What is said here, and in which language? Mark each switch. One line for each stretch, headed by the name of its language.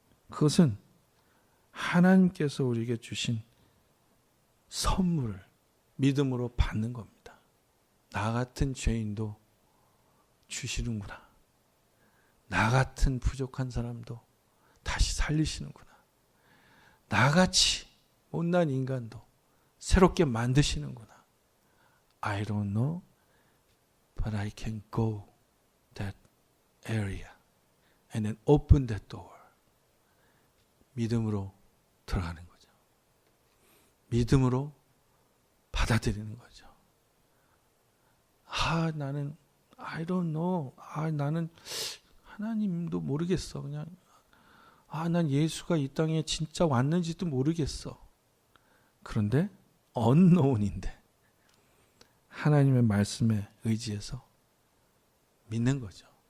Korean: 그것은 하나님께서 우리에게 주신 선물을 믿음으로 받는 겁니다. 나 같은 죄인도 주시는구나. 나 같은 부족한 사람도 다시 살리시는구나. 나같이 못난 인간도 새롭게 만드시는구나.
English: I don't know, but I can go that area and then open that door.
Korean: 믿음으로 들어가는 거죠. 믿음으로 받아들이는 거죠.
English: 나는 I don't know.
Korean: 나는 하나님도 모르겠어. 그냥 난 예수가 이 땅에 진짜 왔는지도 모르겠어. 그런데 unknown인데 하나님의 말씀에 의지해서 믿는 거죠.